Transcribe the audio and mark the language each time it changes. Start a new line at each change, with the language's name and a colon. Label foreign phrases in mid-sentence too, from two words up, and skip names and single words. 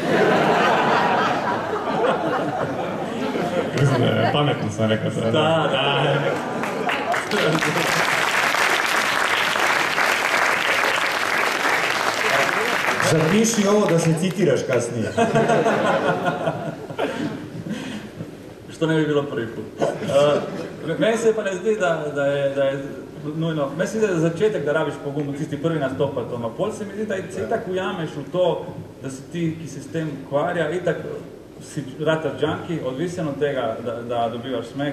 Croatian: Pametno sam rekao sada. Da. Zapiši ovo da se citiraš kasnije. Što ne bi bilo prvi put.
Slovenian: Meni se pa ne zdi, da je nujno, meni se zdi, da je začetek, da rabiš pogum, tisti prvi nastopat, pol se mi zdi, da se itak ujameš v to, da si ti, ki se s tem ukvarja, itak si rataš junkie, odvisen od tega, da dobivaš smeh.